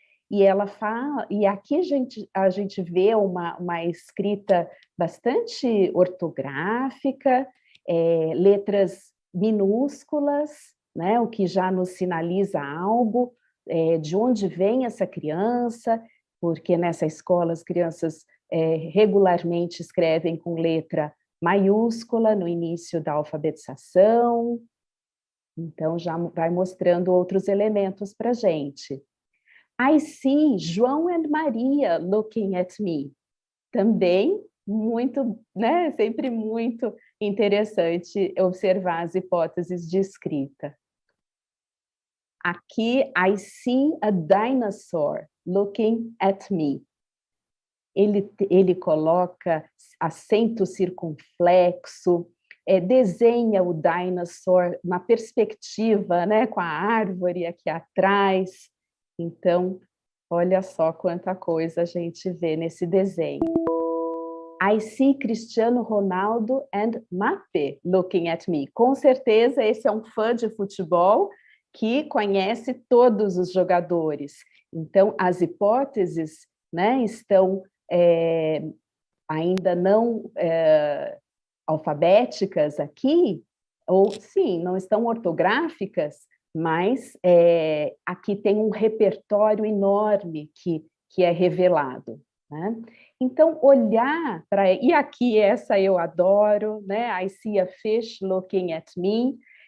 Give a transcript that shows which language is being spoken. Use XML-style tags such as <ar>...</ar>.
<pt>E ela fala, e aqui a gente vê uma escrita bastante ortográfica, letras minúsculas, né, o que já nos sinaliza algo, de onde vem essa criança, porque nessa escola as crianças regularmente escrevem com letra maiúscula no início da alfabetização, então já vai mostrando outros elementos para a gente.</pt> <en>I see João and Maria looking at me.</en> <pt>Também, muito, né? Sempre muito interessante observar as hipóteses de escrita. Aqui,</pt> <en>I see a dinosaur looking at me.</en> <pt>Ele coloca acento circunflexo, desenha o dinosaur na perspectiva, né, com a árvore aqui atrás. Então, olha só quanta coisa a gente vê nesse desenho.</pt> <en>I see Cristiano Ronaldo and Mbappé looking at me.</en> <pt>Com certeza, esse é um fã de futebol que conhece todos os jogadores. Então, as hipóteses, né, estão ainda não alfabéticas aqui, ou sim, não estão ortográficas, mas aqui tem um repertório enorme que é revelado, né? Então, olhar para... E aqui, essa eu adoro, né?</pt> <en>I see a fish looking at me.</en>